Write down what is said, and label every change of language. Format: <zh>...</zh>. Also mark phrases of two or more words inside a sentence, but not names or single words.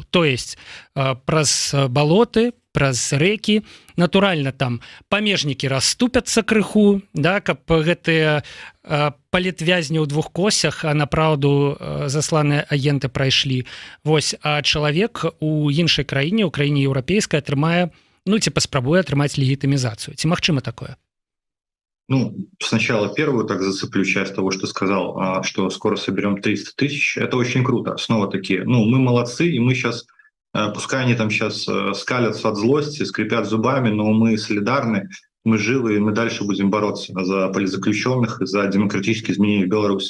<ru>То есть</ru> <be>праз балоты, праз рэкі, натуральна там памежнікі расступяцца крыху, да, каб гэтыя палітвязні ў двух косях, а напраўду засланыя агенты прайшлі. Вось, а чалавек у іншай краіне, у краіне еўрапейскай атрымае, ці паспрабуе атрымаць легітымізацыю. Ці магчыма такое?</be> <ru>Сначала первую так зацеплю часть того, что сказал, что скоро соберем 300 тысяч. Это очень круто. Снова такие, мы молодцы, и мы сейчас, пускай они там сейчас скалятся от злости, скрипят зубами, но мы солидарны, мы живы, и мы дальше будем бороться за политзаключенных и за демократические изменения в Беларуси.</ru>